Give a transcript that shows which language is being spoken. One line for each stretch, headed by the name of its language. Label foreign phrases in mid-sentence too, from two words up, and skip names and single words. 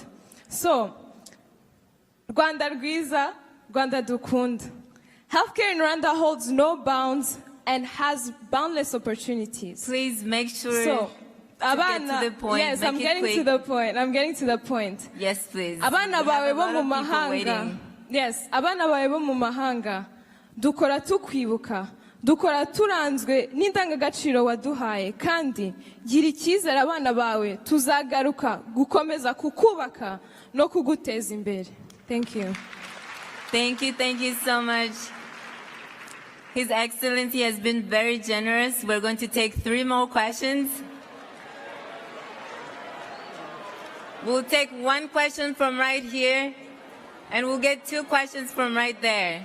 English: So,
Kinyarwanda: Rwanda Rwiza, Rwanda Dukunda.
English: Healthcare in Rwanda holds no bounds and has boundless opportunities. Please make sure So, to get to the point. Yes, Make I'm it getting quick. to the point. I'm getting to the point. Yes, please.
Kinyarwanda: Abana
English: We have
Kinyarwanda: bawe
English: a lot
Kinyarwanda: bo mu
English: of people
Kinyarwanda: mahanga.
English: waiting. Yes,
Kinyarwanda: abana bawe bo mu mahanga. Dukora tukwibuka. Dukora turanzwe n'indangagaciro waduhaye, kandi gira icyizere abana bawe tuzagaruka gukomeza kukubaka no kuguteza imbere.
English: Thank you. Thank you so much. His Excellency has been very generous. We're going to take 3 more questions. We'll take 1 question from right here, and we'll get 2 questions from right there.